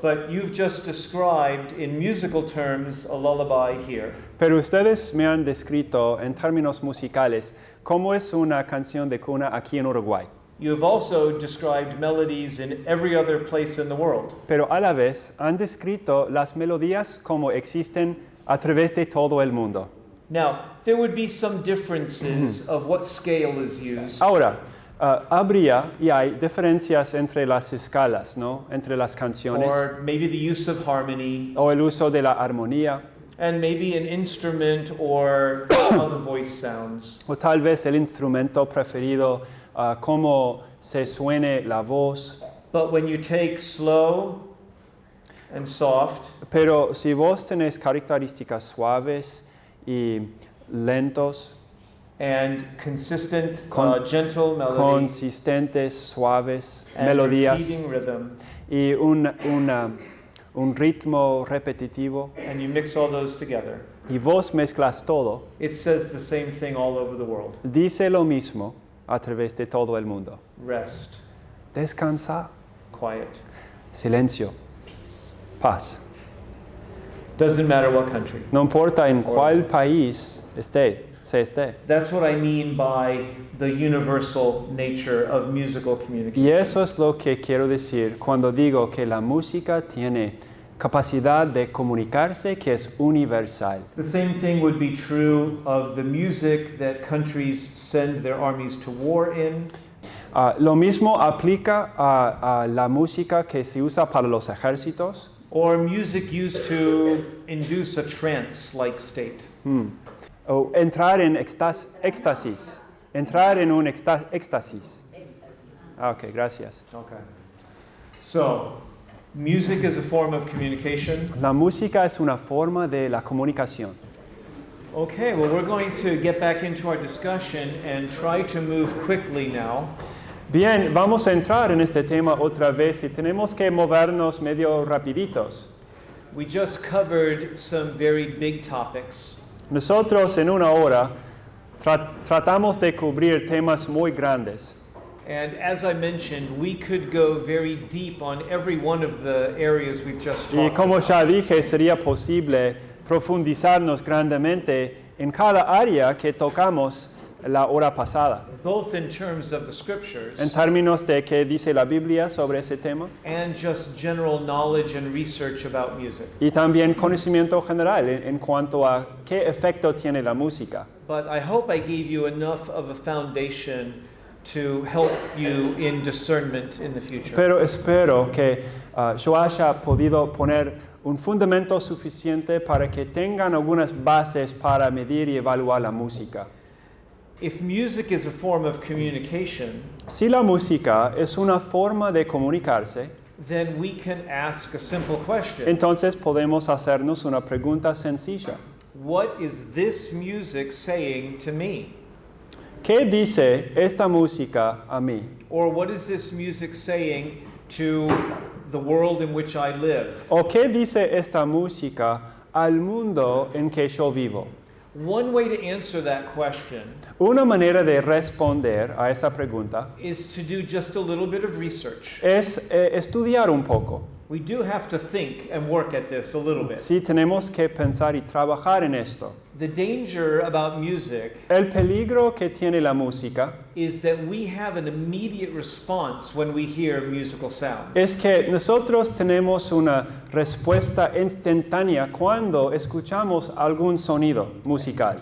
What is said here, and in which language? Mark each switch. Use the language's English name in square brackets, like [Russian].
[English] but you've just described in musical terms a lullaby here. [Spanish] pero ustedes me han descrito en términos musicales cómo es una canción de cuna aquí en Uruguay. [English] You have also described melodies in every other place in the world. [Spanish] Pero a la vez han descrito las melodías como existen a través de todo el mundo. [English] Now, there would be some differences of what scale is used. [Spanish] Ahora, habría y hay diferencias entre las escalas, ¿no? Entre las canciones [English] Or maybe the use of harmony, [Spanish] o el uso de la armonía [English] and maybe an instrument or how the voice sounds. [Spanish] o tal vez el instrumento preferido, cómo se suene la voz. [English] But when you take slow and soft, [Spanish] Pero si vos tenés características suaves y lentos, [English] and consistent, [Spanish] Con- [English] gentle melody, [Spanish] consistentes, suaves, [English] and [Spanish] melodías [English] repeating rhythm, [Spanish] y un ritmo repetitivo, [English] and you mix all those together, [Spanish] y vos mezclas todo, [English] it says the same thing all over the world. [Spanish] dice lo mismo a través de todo el mundo. [English] Rest, [Spanish] Descansa, [English] quiet. [Spanish] silencio, paz. [English] Doesn't matter what country. [Spanish] No importa en cuál país se esté. [English] That's what I mean by the universal nature of musical communication. [Spanish] Y eso es lo que quiero decir cuando digo que la música tiene capacidad de comunicarse que es universal. [English] The same thing would be true of the music that countries send their armies to war in, [Spanish] Lo mismo aplica a la música que se usa para los ejércitos [English] or music used to induce a trance-like state. [Spanish] o entrar en éxtasis, entrar en un éxtasis. Ok, gracias. [English] Okay. So, music is a form of communication. [Spanish] La música es una forma de la comunicación. [English] Okay, well, we're going to get back into our discussion and try to move quickly now. [Spanish] Bien, vamos a entrar en este tema otra vez y tenemos que movernos medio rapiditos. [English] We just covered some very big topics. [Spanish] Nosotros en una hora tratamos de cubrir temas muy grandes. [English] And as I mentioned, we could go very deep on every one of the areas we've just [Spanish] Y [English] talked [Spanish] como [English] about. [Spanish] ya dije, sería posible profundizarnos grandemente en cada área que tocamos la hora pasada. [English] Both in terms of the scriptures [Spanish] En términos de qué dice la Biblia sobre ese tema [English] and just general knowledge and research about music. [Spanish] y también conocimiento general en cuanto a qué efecto tiene la música. [English] But I hope I gave you enough of a foundation to help you in discernment in the future. [Spanish] Pero espero que yo haya podido poner un fundamento suficiente para que tengan algunas bases para medir y evaluar la música. [English] If music is a form of communication, [Spanish] Si la música es una forma de comunicarse, [English] then we can ask a simple question. [Spanish] entonces podemos hacernos una pregunta sencilla. [English] What is this music saying to me? [Spanish] ¿Qué dice esta música a mí? [English] Or what is this music saying to the world in which I live? [Spanish] ¿O qué dice esta música al mundo en que yo vivo? [English] One way to answer that question [Spanish] Una manera de responder a esa pregunta [English] is to do just a little bit of research. [Spanish] es estudiar un poco. [English] We do have to think and work at this a little bit. [Spanish] Sí, tenemos que pensar y trabajar en esto. [English] The danger about music [Spanish] El peligro que tiene la música [English] is that we have an immediate response when we hear musical sound. [Spanish] es que nosotros tenemos una respuesta instantánea cuando escuchamos algún sonido musical.